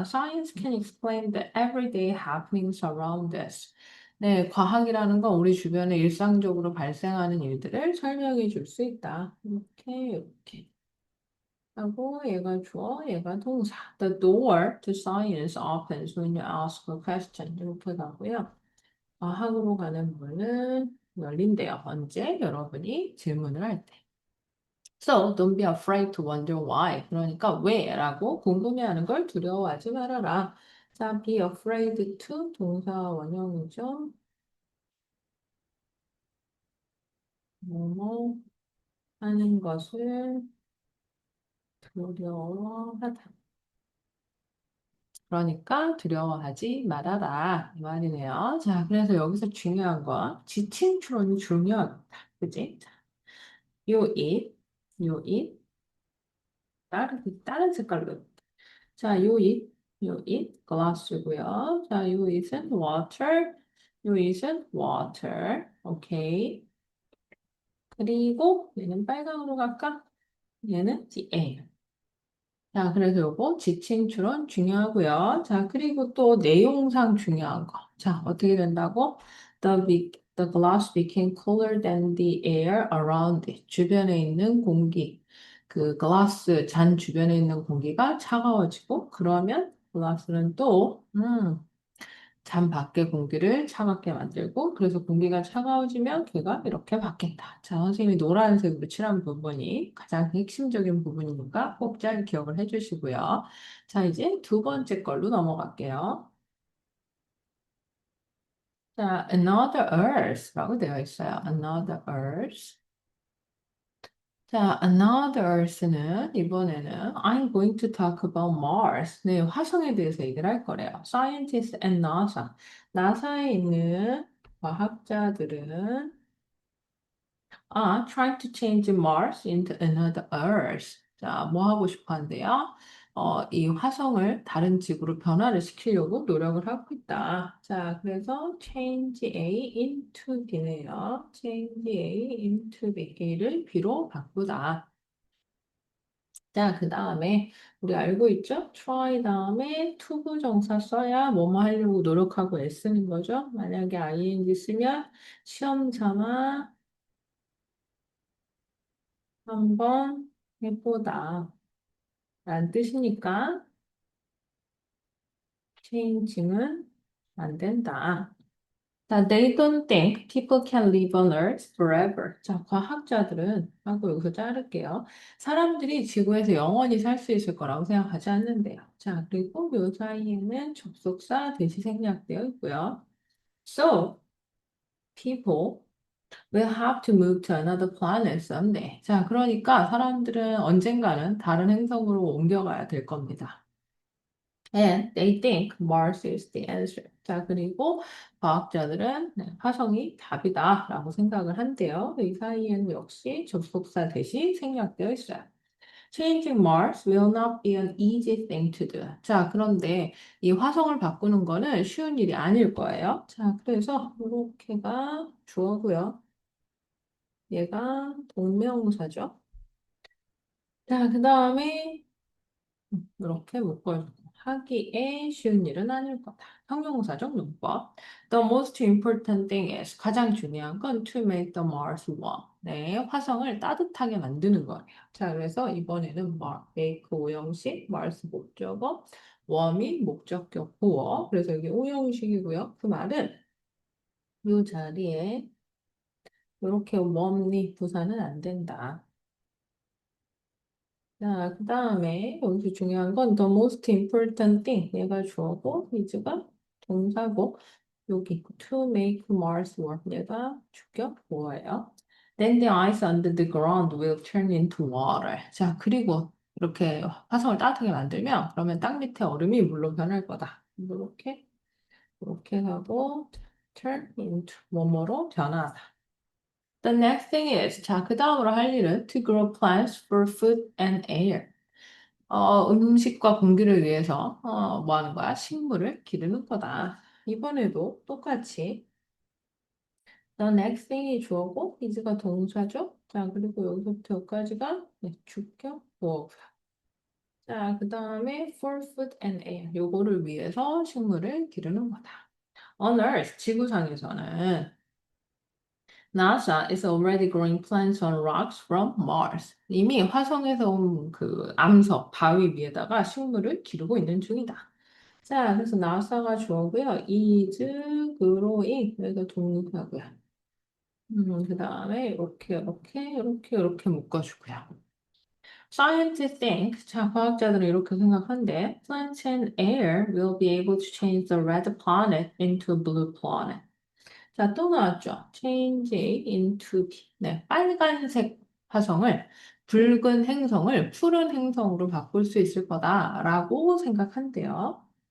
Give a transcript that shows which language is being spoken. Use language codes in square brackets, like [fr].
[en] Science can explain the everyday happenings around us. [ko] 네, 과학이라는 건 우리 주변에 일상적으로 발생하는 일들을 설명해 줄 수 있다. 이렇게. 하고 얘가 주어, 얘가 동사. [en] The door to science opens when you ask a question. [ko] 이렇게 가고요. 과학으로 가는 문은 열린대요. 언제? 여러분이 질문을 할 때. [en] So don't be afraid to wonder why. [ko] 그러니까 왜라고 궁금해하는 걸 두려워하지 말아라. 자, [en] be afraid to [ko] 동사 원형이죠. 뭐뭐 하는 것을 두려워하다. 그러니까 두려워하지 말아라. 이 말이네요. 자, 그래서 여기서 중요한 거 지침 추론이 중요하다. 그지? 자, 요 it, 요 it, 다른 색깔로. 자, 요 it, glass고요. 자, 요 it은 water, 요 it은 water. 오케이. 그리고 얘는 빨강으로 갈까? [en] 얘는 the air. [ko] 자, 그래서 요거 지침 추론 중요하고요. 자, 그리고 또 내용상 중요한 거. 자, 어떻게 된다고? [en] The glass became cooler than the air around it. [ko] 주변에 있는 공기. 그 글라스 잔 주변에 있는 공기가 차가워지고 그러면 글라스는 또 잔 밖의 공기를 차갑게 만들고 그래서 공기가 차가워지면 걔가 이렇게 바뀐다. 자, 선생님이 노란색으로 칠한 부분이 가장 핵심적인 부분이니까 꼭 잘 기억을 해주시고요. 자, 이제 두 번째 걸로 넘어갈게요. 자, another earth라고 되어 있어요. [en] another earth. 자, another earth는 이번에는 I'm going to talk about Mars. [ko] 네, 화성에 대해서 얘기를 할 거래요. [en] Scientists and NASA. [ko] 나사에 있는 과학자들은 [en] trying to change Mars into another Earth. [ko] 자, 뭐 하고 싶어 한대요? 이 화성을 다른 지구로 변화를 시키려고 노력을 하고 있다. 자, 그래서 change A into B네요. change A into B. A를 B로 바꾸다. 자, 그 다음에 우리 알고 있죠? try 다음에 to 부정사 써야 뭐뭐 하려고 노력하고 애쓰는 거죠. 만약에 ing 쓰면 시험 삼아 한번 해보다 라는 뜻이니까 change는 안 된다. [en] 자, they don't think people can live on Earth forever. [ko] 자, 과학자들은 하고 여기서 자를게요. 사람들이 지구에서 영원히 살 수 있을 거라고 생각하지 않는데요. 자, 그리고 요 사이에는 접속사 대시 생략되어 있고요. [en] So, people will have to move to another planet someday. [ko] 자, 그러니까 사람들은 언젠가는 다른 행성으로 옮겨가야 될 겁니다. [en] And they think Mars is the answer. [ko] 자, 그리고 과학자들은 네, 화성이 답이다라고 생각을 한대요. 이 사이에는 역시 접속사 대시 생략되어 있어요. [en] Changing Mars will not be an easy thing to do. [ko] 자, 그런데 이 화성을 바꾸는 거는 쉬운 일이 아닐 거예요. 자, 그래서 이렇게가 주어고요. 얘가 동명사죠. 자, 그 다음에 이렇게 묶어주고 하기에 쉬운 일은 아닐 거다. 형용사적 용법. [en] The most important thing is [ko] 가장 중요한 건 [en] to make the Mars warm. [ko] 네, 화성을 따뜻하게 만드는 거예요. 자, 그래서 이번에는 make 오형식, Mars 목적어, warm이 목적격 보어. 그래서 이게 오형식이고요. 그 말은 이 자리에 이렇게 warmly 부사는 안 된다. 자, 그 다음에 여기서 중요한 건 [en] the most important thing. [ko] 얘가 주어고 is가 동사고 여기 [en] to make Mars warm. [ko] 얘가 주격 보어예요. [en] Then the ice under the ground will turn into water. [ko] 자, 그리고 이렇게 화성을 따뜻하게 만들면 그러면 땅 밑에 얼음이 물로 변할 거다. 이렇게 하고 turn into 뭐뭐로 변하다. [en] The next thing is [ko] 자, 그 다음으로 할 일은 [en] to grow plants for food and air. [ko] 음식과 공기를 위해서 뭐 하는 거야? 식물을 기르는 거다. 이번에도 똑같이 [en] the next thing [ko] 이 주어고 is가 동사죠. 자, 그리고 여기서부터 여기까지가 네, 주격 보어고요. 자, 그 다음에 for food and air. 요거를 위해서 식물을 기르는 거다. [en] On Earth, [ko] 지구상에서는 [en] NASA is already growing plants on rocks from Mars. [ko] 이미 화성에서 온 그 암석, 바위 위에다가 식물을 기르고 있는 중이다. 자, 그래서 나사가 주어고요. is growing 여기가 동사고요. 그 다음에 이렇게 묶어주고요. [en] Scientists think, [ko] 자, 과학자들은 이렇게 생각한대. [en] Plant and air will be able to change the red planet into a blue planet. [ko] 자, 또 나왔죠. Change into B. 네, 빨간색 화성을 붉은 행성을 푸른 행성으로 바꿀 수 있을 거다라고 생각한대요.